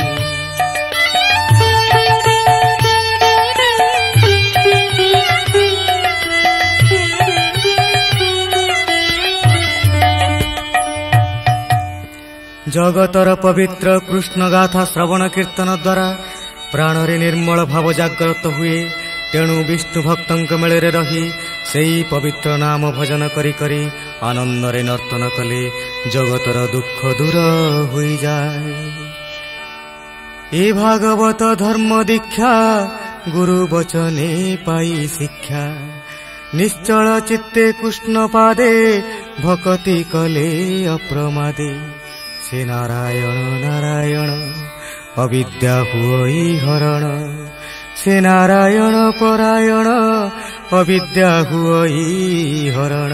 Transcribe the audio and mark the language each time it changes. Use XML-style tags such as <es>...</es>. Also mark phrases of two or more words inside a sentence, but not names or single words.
<or>ଜଗତର ପବିତ୍ର କୃଷ୍ଣ ଗାଥା ଶ୍ରବଣ କୀର୍ତ୍ତନ ଦ୍ୱାରା ପ୍ରାଣରେ ନିର୍ମଳ ଭାବ ଜାଗ୍ରତ ହୁଏ। ତେଣୁ ବିଷ୍ଣୁ ଭକ୍ତଙ୍କ ମେଳରେ ରହି ସେହି ପବିତ୍ର ନାମ ଭଜନ କରି କରି ଆନନ୍ଦରେ ନର୍ତ୍ତନ କଲେ ଜଗତର ଦୁଃଖ ଦୂର ହୋଇଯାଏ। ଏ ଭାଗବତ ଧର୍ମ ଦୀକ୍ଷା ଗୁରୁ ବଚନେ ପାଇ ଶିକ୍ଷା ନିଶ୍ଚଳ ଚିତ୍ତେ କୃଷ୍ଣ ପାଦେ ଭକତି କଲେ ଅପ୍ରମାଦେ ସେ ନାରାୟଣ ନାରାୟଣ ଅବିଦ୍ୟା ହୁଇ ହରଣ ସେ ନାରାୟଣ ପରାୟଣ ଅବିଦ୍ୟା ହୁଇ ହରଣ।</or>